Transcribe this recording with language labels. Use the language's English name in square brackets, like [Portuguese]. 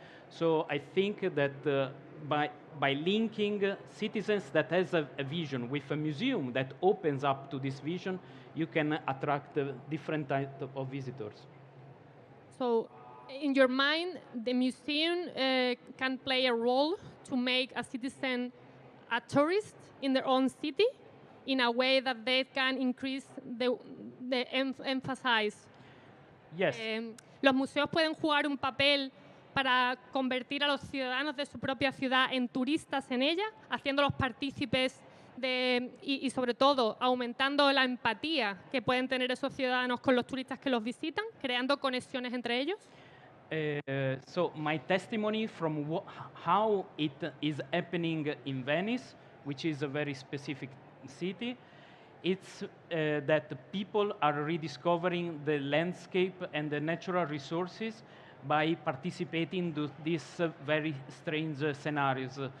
[English] So I think that by linking citizens that has a vision with a museum that opens up to this vision, you can attract different types of visitors. So, in your mind, the museum can play a role to make a citizen a tourist in their own city in a way that they can increase the emphasize. Yes. [Spanish] Los museos pueden jugar un papel para convertir a los ciudadanos de su propia ciudad en turistas en ella, haciéndolos partícipes y sobre todo aumentando la empatía que pueden tener esos ciudadanos con los turistas que los visitan, creando conexiones entre ellos. [English] So my testimony from how it is happening in Venice, which is a very specific city, it's that people are rediscovering the landscape and the natural resources by participating to these very strange scenarios.